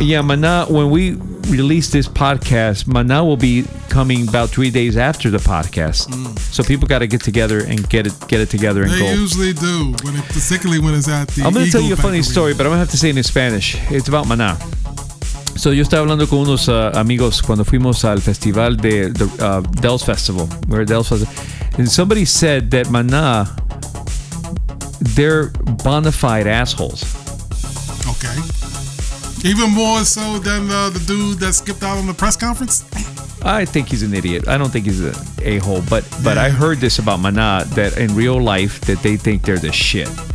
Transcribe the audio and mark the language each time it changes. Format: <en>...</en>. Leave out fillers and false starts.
<en>Yeah, Maná, when we release this podcast, Maná will be coming about 3 days after the podcast. Mm. So people got to get together and get it together and they go. They usually do, particularly when it's at the I'm going to tell you a funny story, but I'm going to have to say it in Spanish. It's about Maná.</en> <es>So yo estaba hablando con unos amigos cuando fuimos al festival de Dells Festival.</es> <en>We're at Dells Festival. And somebody said that Maná, they're bona fide assholes. Okay. Even more so than the dude that skipped out on the press conference? I think he's an idiot. I don't think he's an a-hole. But I heard this about Maná, that in real life, that they think they're the shit.</en>